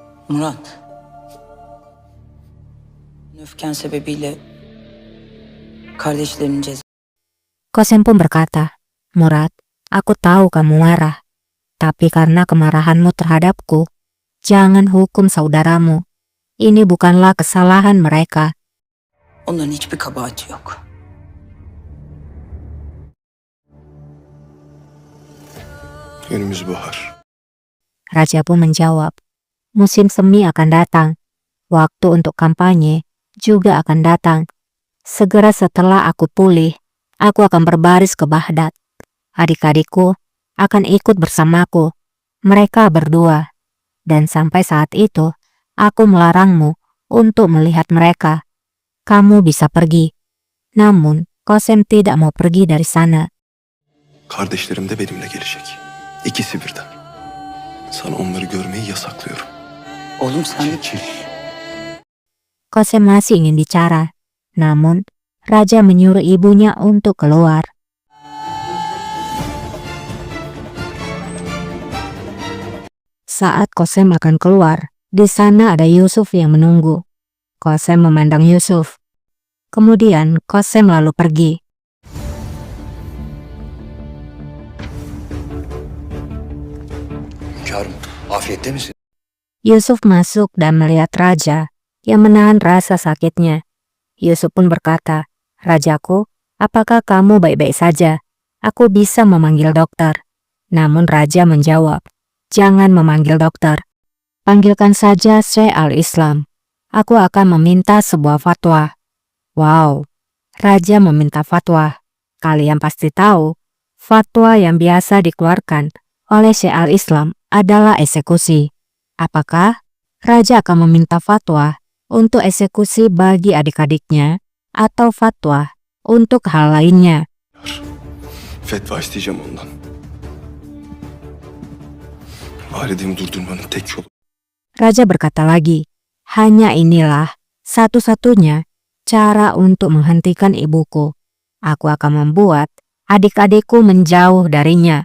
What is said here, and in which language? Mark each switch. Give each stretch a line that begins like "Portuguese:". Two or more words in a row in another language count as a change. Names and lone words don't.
Turkish: Murat, öfken sebebiyle kardeşlerinin cezası.
Indonesian: Qasem pun berkata, Murad, aku tahu kamu marah. Tapi karena kemarahanmu terhadapku, jangan hukum saudaramu. Ini bukanlah kesalahan mereka.
Turkish: Onların hiçbir kabahati yok. Önümüz bahar.
Indonesian: Raja pun menjawab, musim semi akan datang. Waktu untuk kampanye juga akan datang. Segera setelah aku pulih, aku akan berbaris ke Baghdad. Adik-adikku akan ikut bersamaku. Mereka berdua. Dan sampai saat itu, aku melarangmu untuk melihat mereka. Kamu bisa pergi. Namun, Qasem tidak mau pergi dari sana.
Turkish: Kardeşlerim de benimle gelecek. İkisi birden. Sana onları görmeyi yasaklıyorum. Oğlum sen Çekil.
Indonesian: Qasem masih ingin bicara. Namun, Raja menyuruh ibunya untuk keluar. Saat Qasem akan keluar, di sana ada Yusuf yang menunggu. Qasem memandang Yusuf. Kemudian Qasem lalu pergi.
Turkish: Hünkârım, afiyette misin?
Indonesian: Yusuf masuk dan melihat Raja yang menahan rasa sakitnya. Yusuf pun berkata, Rajaku, apakah kamu baik-baik saja? Aku bisa memanggil dokter. Namun Raja menjawab, jangan memanggil dokter. Panggilkan saja Syekh al-Islam. Aku akan meminta sebuah fatwa. Wow, Raja meminta fatwa. Kalian pasti tahu, fatwa yang biasa dikeluarkan oleh Syekh al-Islam adalah eksekusi. Apakah Raja akan meminta fatwa untuk eksekusi bagi adik-adiknya atau fatwa untuk hal lainnya?
Turkish: Fetva isteyeceğim ondan. Validemi durdurmanın tek yolu.
Indonesian: Raja berkata lagi, hanya inilah satu-satunya cara untuk menghentikan ibuku. Aku akan membuat adik-adikku menjauh darinya.